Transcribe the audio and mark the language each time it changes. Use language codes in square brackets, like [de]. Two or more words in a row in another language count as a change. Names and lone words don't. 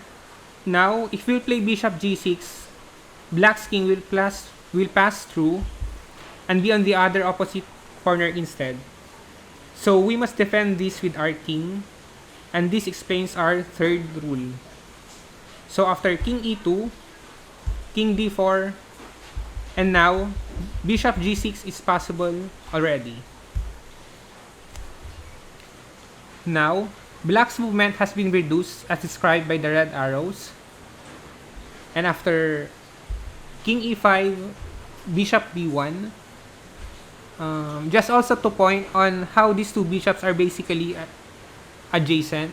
[en] Now if we play bishop g6, black's king will pass through and be on the other opposite corner instead. So we must defend this with our king, and this explains our third rule. So after king e2, king d4, and now bishop g6 is possible already. Now, black's movement has been reduced as described by the red arrows. And after king e5, bishop b1, just also to point on how these two bishops are basically adjacent.